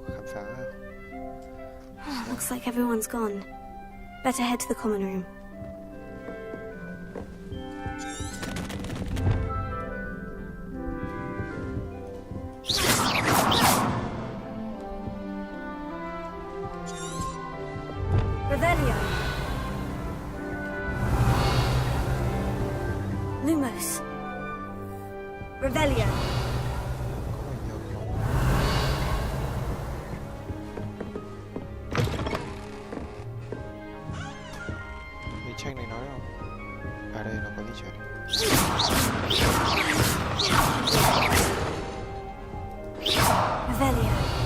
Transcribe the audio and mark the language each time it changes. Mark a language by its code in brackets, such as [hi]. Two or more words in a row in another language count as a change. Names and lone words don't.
[vi] phá à? [en] Looks like everyone's gone. Better head to the common room. Revelio. Lumos. Revelio. [vi] Cái tranh này nói không? À đây nó có cái chuyện. Revelio.